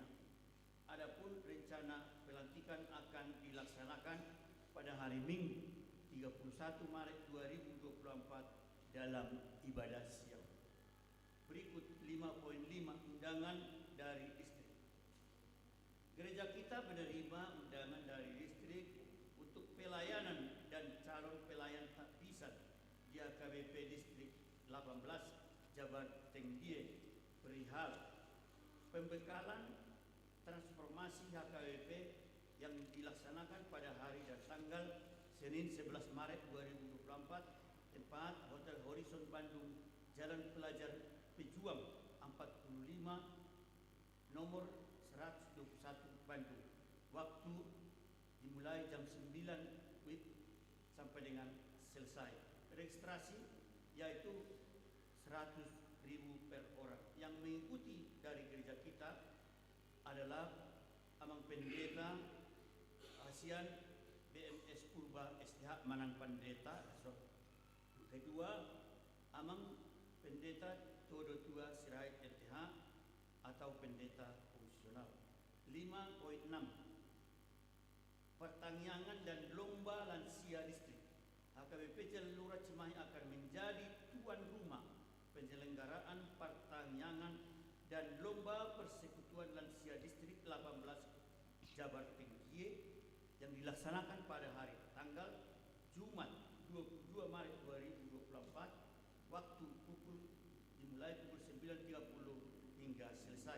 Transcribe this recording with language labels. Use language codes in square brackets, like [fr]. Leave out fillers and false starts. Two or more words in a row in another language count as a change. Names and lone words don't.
[id] Adapun rencana pelantikan akan dilaksanakan pada hari Minggu 31 Maret 2024 dalam ibadah siang. Berikut 5.5 undangan dari distrik. Gereja kita menerima undangan dari distrik untuk pelayanan dan calon pelayan tapisan di HKBP Distrik 18 Jabar Tenggie perihal pembekalan transformasi HKBP yang dilaksanakan pada hari dan tanggal Senin 11 Maret 2024, tempat Hotel Horizon Bandung, Jalan Pelajar Pejuang 45, nomor 121 Bandung. Waktu dimulai jam 9 WIB sampai dengan selesai. Registrasi yaitu 100.000 per orang. Yang mengikuti dari gereja kita adalah Amang Pendeta ASEAN BMS Purba STH Manang Pendeta. Kedua, Amang Pendeta Todo Tua Sirait LTH atau pendeta fungsional. 5.6 pertanyaan dan lomba lansia distrik. HKBP Jalan Lurah Cimahi akan menjadi tuan rumah penyelenggaraan pertanyaan dan lomba persekutuan lansia distrik 18 Jabar Tenggie yang dilaksanakan pada hari tanggal Jumat 22 Maret 2024, waktu dimulai pukul 9.30 hingga selesai.